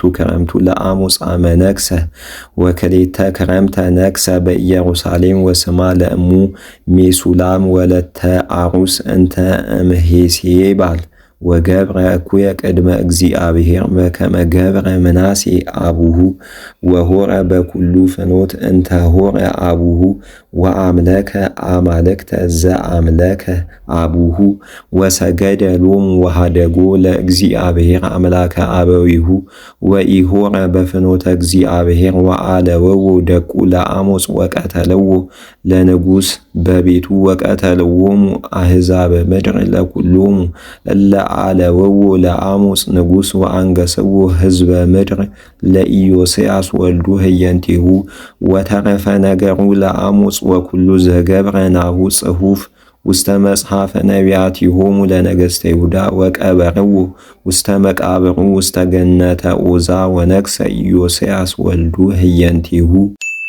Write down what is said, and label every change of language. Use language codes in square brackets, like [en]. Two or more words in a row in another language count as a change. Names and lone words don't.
[gez] ክረምቱ ለአሞጽ አመ ነግሠ ወክልኤተ ክረምተ ነግሠ በኢየሩሳሌም ወስማ ለእሙ ሜሱላም ወለተ አሩስ እንተ እምኄሴባል ወገብረ እኩየ ቅድመ እግዚአብሔር በከመ ገብረ ምናሴ አቡሁ ወሆረ በኩሉ ፍኖት እንተ ሆረ አቡሁ ወአምለከ አማልክተ ዘአምለከ አቡሁ ወሰገደ ሎሙ ወሃደጎ ለእግዚአብሔር አምላከ አበዊሁ ወኢሆረ በፍኖተ እግዚአብሔር ወአለወዎ ደቁ ለአሞጽ ወቀተለዎ ለንጉሥ በቤቱ ወቀተልዎሙ አሕዛብ ምድር ለኩሎሙ እለ አለወዎ ለአሞጽ ንጉሥ ወአንገሥዎ ሕዝበ ምድር ለኢዮስያስ ወልዱ ህየንቲሁ ወተረፈ ነገሩ ለአሞጽ ወኩሉ ዘገብረ ናሁ ጽሑፍ ውስተ መጽሐፈ ነቢያቲሆሙ ለነገሥተ ይሁዳ ወቀበርዎ ውስተ መቃብሩ ውስተ ገነተ ዖዛ ወነግሠ ኢዮስያስ ወልዱ ህየንቲሁ